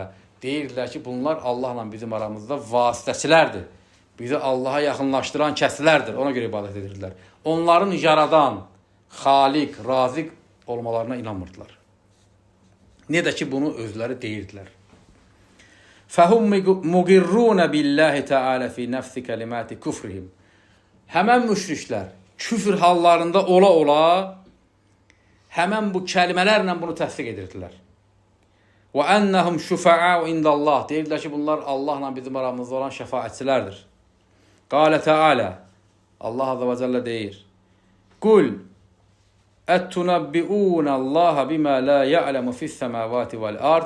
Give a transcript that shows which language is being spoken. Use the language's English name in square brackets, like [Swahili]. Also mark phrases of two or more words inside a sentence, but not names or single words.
[Azerbaijani] Deyirdilər ki, bunlar Allahla bizim aramızda vasitəçilərdir. Bizi Allaha yaxınlaşdıran kəslərdir. Ona görə ibadət edirdilər. Onların yaradan, xaliq, raziq olmalarına inanmırdılar. Ne də ki, bunu özləri deyirdilər. [Arabic] فهم مقرون بالله تعالى في نفس كلمات كفرهم. [Azerbaijani] Həmən müşriklər küfr hallarında ola həmən bu kəlmələrlə bunu təsdiq edirdilər. [Arabic] وأنهم شفعاء عند الله. [Azerbaijani] Deyirlər ki, bunlar Allahla bizim aramızda olan şəfaətçilərdir. [Arabic] قال تعالى, [Azerbaijani] Allah [Arabic] عز وجل [Azerbaijani] deyir, [Arabic] قل أتنبئون الله بما لا يعلم في السماوات والأرض.